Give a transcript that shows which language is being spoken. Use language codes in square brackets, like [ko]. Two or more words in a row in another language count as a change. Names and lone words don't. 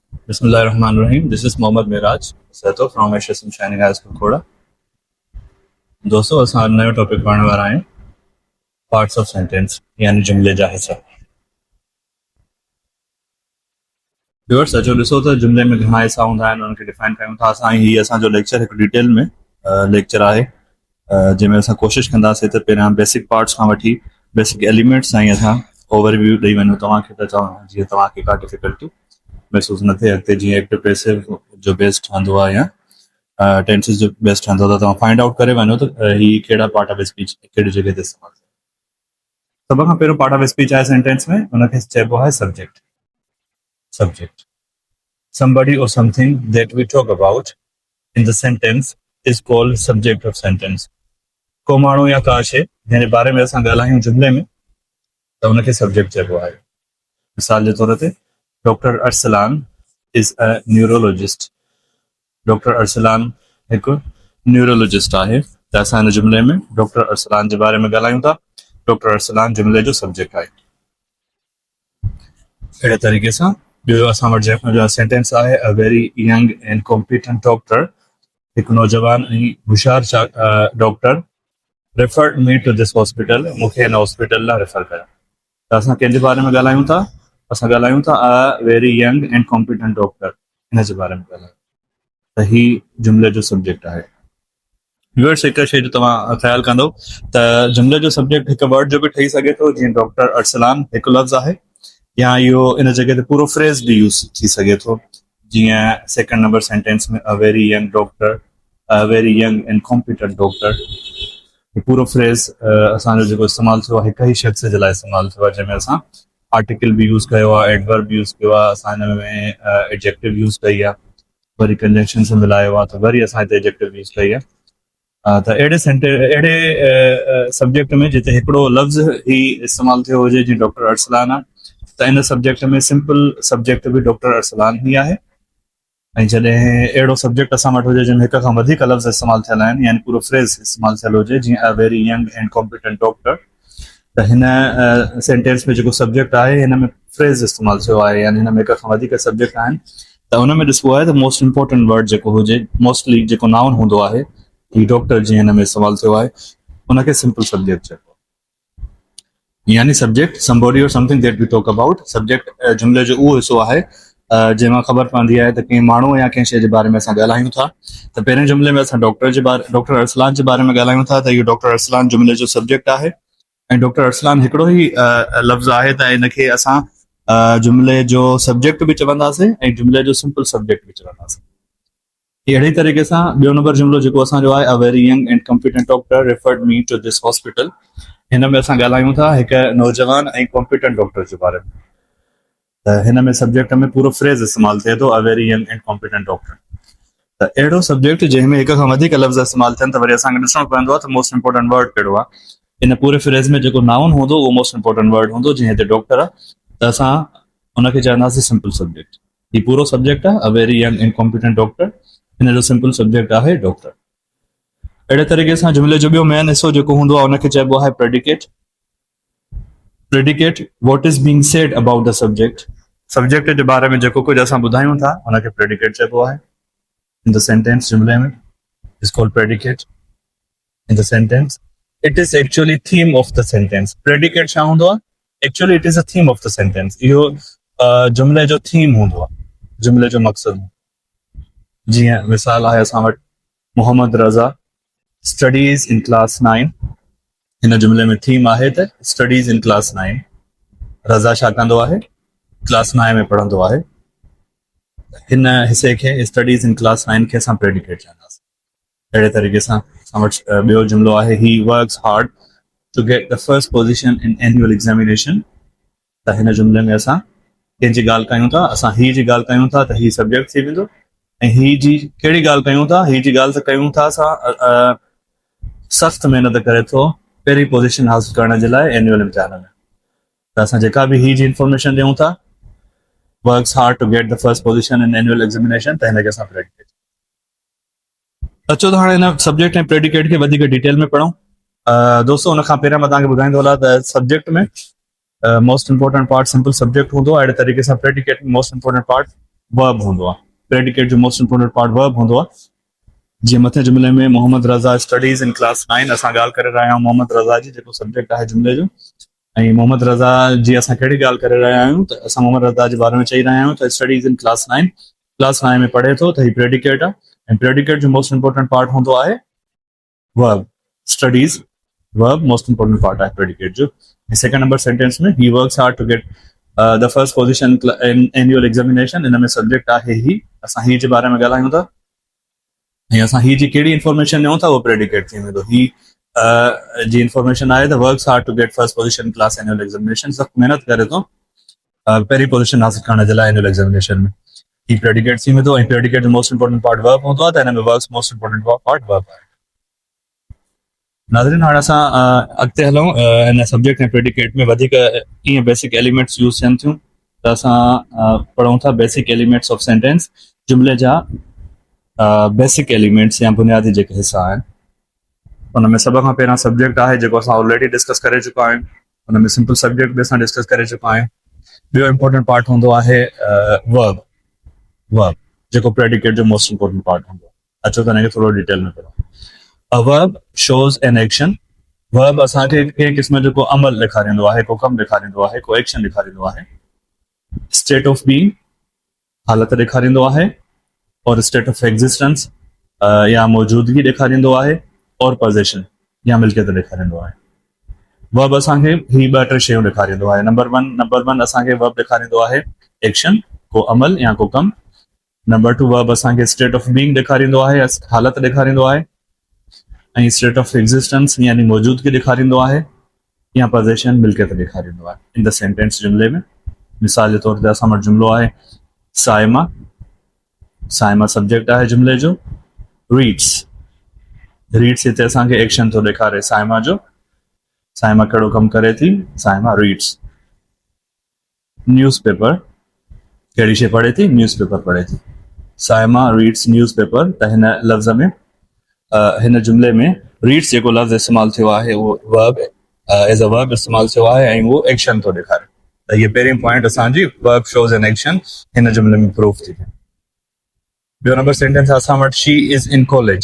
[en] Bismillahirrahmanirrahim. This is Mohammad Miraj Sato from HSM Shining High School खोड़ा। [sd] दोस्तों असां अॼु नयो टॉपिक पढ़ण वारा आहियूं [en] parts of sentence [sd] यानी जुमिले जा हिस्सा। व्यूअर्स अचो ॾिसो त जुमिले में घणा हिस्सा हूंदा आहिनि उनखे डिफाइन कयूं था असां। हीअ असांजो लेक्चर हिकु डिटेल में लेक्चर आहे जंहिंमें असां कोशिशि कंदासीं त पहिरियां [en] basic parts [sd] खां वठी [en] basic elements [sd] ताईं असां ओवरव्यू ॾेई वञूं तव्हांखे, त चवां जीअं तव्हांखे का डिफिकल्टी महसूस न थिए। अॻिते जीअं [en] active passive [sd] जो बेस ठहंदो आहे या टेंसिस जो बेस ठहंदो त तव्हां [en] find out [sd] करे वञो त ही कहिड़ा [en] part of speech [sd] कहिड़ी जॻह ते इस्तेमालु थिए। सभ खां पहिरियों [en] part of speech [sd] आहे सेंटेंस में, हुनखे चइबो आहे सब्जेक्ट। [en] सब्जेक्ट somebody or something that we talk about in the sentence is called subject of sentence. [sd] को माण्हू या का शइ जंहिंजे बारे में असां ॻाल्हायूं जुमिले में त हुनखे सब्जेक्ट चइबो आहे। मिसाल जे तौर ते [en] Doctor Arsalan is a neurologist. [sd] डॉक्टर अरसलान हिकु न्यूरोलॉजिस्ट आहे त असां हिन जुमिले में डॉक्टर अरसलान जे बारे में ॻाल्हायूं था। डॉक्टर अरसलान जुमिले जो सब्जेक्ट आहे। अहिड़े तरीक़े सां ॿियो असां वटि जेको सेंटेंस आहे [en] a very young and competent doctor, [sd] हिकु नौजवान ऐं होशियार डॉक्टर [en] referred me to this hospital, [sd] मूंखे हिन हॉस्पिटल लाइ रेफर कयो। त असां कंहिंजे बारे में ॻाल्हायूं था? असां ॻाल्हायूं था [en] a very young and competent doctor, [sd] हिन जे बारे में ॻाल्हायूं त ही जुमिले जो सब्जेक्ट आहे। व्यूअर्स हिकु शइ जो तव्हां ख़्यालु कंदो त जुमिले जो सब्जेक्ट हिकु वर्ड जो बि ठही सघे थो, जीअं डॉक्टर अरसलान हिकु लफ़्ज़ आहे, या इहो इन जॻह ते पूरो फ्रेज़ बि यूज़ थी सघे थो। [en] जीअं second number sentence में a very young doctor, a very young and competent doctor, [sd] पूरो फ्रेज़ असांजो जेको इस्तेमालु थियो आहे हिकु ई शख़्स जे लाइ इस्तेमालु थियो आहे, जंहिंमें असां आर्टिकल बि यूज़ कयो आहे, [en] adverb use [sd] कयो आहे, असां हिन में [en] adjective use [sd] कई आहे, वरी कंजंक्शन सां मिलायो आहे त वरी असां हिते [en] adjective use [sd] कई आहे। त अहिड़े सब्जेक्ट में जिते हिकिड़ो लफ़्ज़ ई इस्तेमालु थियो हुजे जीअं डॉक्टर अरसलान आहे, त इन सब्जेक्ट में [en] simple subject [sd] बि डॉक्टर अरसलान ई आहे। ऐं जॾहिं अहिड़ो सब्जेक्ट असां वटि हुजे जंहिंमें हिक खां वधीक लफ़्ज़ इस्तेमालु थियल आहिनि, यानी पूरो फ्रेज़ इस्तेमालु थियल हुजे, जीअं [en] a very young and competent doctor, [sd] त हिन सेंटेंस में जेको सब्जेक्ट आहे हिन में फ्रेज़ इस्तेमालु थियो आहे, यानी हिन में हिक खां वधीक सब्जेक्ट आहिनि। त हुन में ॾिसबो आहे त [en] most important word [sd] जेको हुजे, मोस्टली जेको नाउन हूंदो आहे, ही डॉक्टर जीअं हिन में इस्तेमालु थियो आहे, हुनखे [en] simple subject [sd] चइबो आहे। [en] यानी सब्जेक्ट somebody or something that we talk about। [sd] सब्जेक्ट जुमिले जो उहो हिसो आहे जंहिंमां ख़बर पवंदी आहे त कंहिं माण्हू या कंहिं शइ जे बारे में असां ॻाल्हायूं था। त पहिरें जुमिले में असां डॉक्टर अरसलान जे बारे में ॻाल्हायूं था त इहो डॉक्टर अरसलान जुमिले जो सब्जेक्ट आहे। ऐं डॉक्टर अरसलान हिकिड़ो ई लफ़्ज़ आहे त हिनखे असां जुमिले जो सब्जेक्ट बि चवंदासीं ऐं जुमिले जो [en] simple subject [sd] बि चवंदासीं। अहिड़ी तरीक़े सां ॿियो नंबर जुमिलो जेको असांजो आहे [en] a very young and competent doctor referred me to this hospital, [sd] हिन में असां ॻाल्हायूं था हिकु नौजवान ऐं [en] competent doctor [sd] जे बारे में। त हिन में सब्जेक्ट में पूरो फ्रेज़ इस्तेमालु थिए थो [en] a very young and competent doctor. [sd] त अहिड़ो सब्जेक्ट जंहिंमें हिक खां वधीक लफ़्ज़ इस्तेमालु थियनि त वरी असांखे ॾिसणो पवंदो आहे त [en] most important word [sd] कहिड़ो आहे। इन पूरे फ्रेज़ में जेको नाउन हूंदो उहो [en] most important word [sd] हूंदो, जीअं हिते डॉक्टर आहे त असां हुनखे चवंदासीं [en] simple subject. [sd] ही पूरो सब्जेक्ट आहे [en] a very young and competent doctor, [sd] हिन जो [en] simple subject [sd] आहे डॉक्टर। अहिड़े तरीक़े सां जुमिले जो ॿियो मेन हिसो जेको हूंदो आहे हुनखे चइबो आहे प्रेडिकेट। [en] predicate what is being said about the subject, [sd] सब्जेक्ट जे बारे में जेको कुझु असां ॿुधायूं था हुनखे प्रेडिकेट चइबो आहे। [en] in the sentence [sd] जुमिले में [en] is called predicate in the sentence. It is actually theme of the sentence. [sd] प्रेडिकेट छा हूंदो आहे? [en] Actually it is a theme of the sentence. [sd] इहो जुमिले जो थीम हूंदो आहे, जुमिले जो मक़सदु। जीअं मिसाल आहे असां वटि मोहम्मद रज़ा [en] studies in class 9, [sd] हिन जुमिले में थीम आहे त [en] studies in class 9. [sd] रज़ा छा कंदो आहे? क्लास 9 में पढ़ंदो आहे। हिन हिसे खे [en] studies in class 9 [sd] खे असां प्रेडिकेट चवंदासीं। अहिड़े तरीक़े सां असां वटि ॿियो जुमिलो आहे [en] he works hard to get the first position in annual examination. [sd] त हिन जुमिले में असां कंहिंजी ॻाल्हि कयूं था, असां ही जी ॻाल्हि कयूं था त ही सब्जेक्ट थी वेंदो। ऐं ही जी कहिड़ी ॻाल्हि कयूं था? ही जी ॻाल्हि त कयूं था असां सख़्त महिनत करे थो पहिरीं पोजीशन हासिल करण जे लाइ एनुअल इम्तिहान में। त असां जेका बि ही जी इंफॉर्मेशन ॾियूं था, [en] works hard to get the first position in annual examination, [sd] त हिनखे असां [en] प्रेडिकेट। [sd] अचो त हाणे हिन सब्जेक्ट ऐं प्रेडिकेट खे वधीक डिटेल में पढ़ूं। दोस्तों हुन खां पहिरियां मां तव्हांखे ॿुधाईंदो हलां त सब्जेक्ट में [en] most important part simple subject [sd] हूंदो आहे। अहिड़े तरीक़े सां प्रेडिकेट में [en] most important part verb [sd] हूंदो आहे। प्रेडिकेट जो [en] most important part verb [sd] हूंदो आहे। जीअं मथे जुमिले में मोहम्मद रज़ा [en] studies in class 9, [sd] असां ॻाल्हि करे रहिया आहियूं मोहम्मद रज़ा जी, जेको सब्जेक्ट आहे जुमिले जो। ऐं मोहम्मद रज़ा जी असां कहिड़ी ॻाल्हि करे रहिया आहियूं, त असां मोहम्मद रज़ा जे बारे में चई रहिया आहियूं त [en] studies in class 9, [sd] क्लास 9 में पढ़े थो, त ही प्रेडिकेट आहे। ऐं प्रेडिकेट जो [en] most important part [sd] हूंदो आहे वर्ब। [en] studies verb most important part [sd] आहे प्रेडिकेट जो। [en] second number sentence में he works hard to get the first position in annual examination, [sd] इन में सब्जेक्ट आहे [en] ही। [sd] असां ही जे बारे में ॻाल्हायूं था ऐं असां ही जी कहिड़ी इंफॉर्मेशन ॾियूं था, उहो प्रेडिकेट थी वेंदो। [en] ही [sd] जी इंफॉर्मेशन आहे त [en] works hard to get first position class annual examination, [sd] सख़्तु महिनत करे थो पहिरीं पोजीशन हासिल करण जे लाइ [en] annual examination [sd] में। ही प्रेडिकेट थी वेंदो। ऐं प्रेडिकेट जो [en] most important part verb [sd] हूंदो आहे, त हिन में [en] works most important part verb [sd] आहे। नाज़रीन, हाणे असां अॻिते हलूं हिन सब्जेक्ट ऐं प्रेडिकेट में वधीक कीअं [en] basic elements use [sd] थियनि थियूं, त असां पढ़ूं था [en] basic elements of sentence, [sd] जुमिले जा [en] basic elements [sd] या बुनियादी जेके हिस्सा आहिनि। उन में सभ खां पहिरियां सब्जेक्ट आहे, जेको असां ऑलरेडी डिस्कस करे चुका आहियूं। उन में [en] simple subject [sd] बि असां डिस्कस करे चुका आहियूं। ॿियो [en] important part [sd] हूंदो आहे वर्ब, जेको प्रेडिकेट जो [en] most important part [sd] हूंदो आहे। अचो त हिनखे थोरो डिटेल में पढ़ूं। [en] A verb shows an action. [sd] वर्ब असांखे कंहिं क़िस्म जो को अमल ॾेखारींदो आहे, को कमु ॾेखारींदो आहे, को एक्शन ॾेखारींदो आहे। [en] state of being, [sd] हालत ॾेखारींदो आहे, और [en] state of existence [sd] या मौजूदगी ॾेखारींदो आहे, और पोज़ेशन या मिल्कियत ॾेखारींदो आहे। वर्ब असांखे ही ॿ टे शयूं ॾेखारींदो आहे। [en] number one [sd] असांखे वर्ब ॾेखारींदो आहे एक्शन, को अमल या को कमु। नंबर 2 वर्ब असांखे [en] state of being [sd] ॾेखारींदो आहे, हालत ॾेखारींदो आहे। ऐं [en] state of existence [sd] यानी मौजूदगी ॾेखारींदो आहे, या पोज़ेशन मिल्कियत ॾेखारींदो आहे [en] in the sentence [sd] जुमिले में। मिसाल जे तौर ते असां वटि जुमिलो आहे साइमा। साइमा सब्जेक्ट आहे जुमिले जो। रीड्स हिते असांखे एक्शन थो ॾेखारे साइमा जो। साइमा कहिड़ो कमु करे थी, साइमा रीड्स। न्यूज़पेपर, कहिड़ी शइ पढ़े थी, न्यूज़पेपर पढ़े थी। साइमा [en] reads newspaper, [sd] त हिन लफ़्ज़ में हिन जुमिले में रीड्स जेको लफ़्ज़ इस्तेमालु थियो आहे, उहो [en] verb as a verb [sd] इस्तेमालु थियो आहे, ऐं उहो एक्शन थो ॾेखारे। त इहे पहिरीं पॉइंट असांजी [en] verb shows an action [sd] हिन जुमिले में प्रूफ थी थिए। ॿियो [en] number sentence [sd] आहे असां वटि [en] she is in college.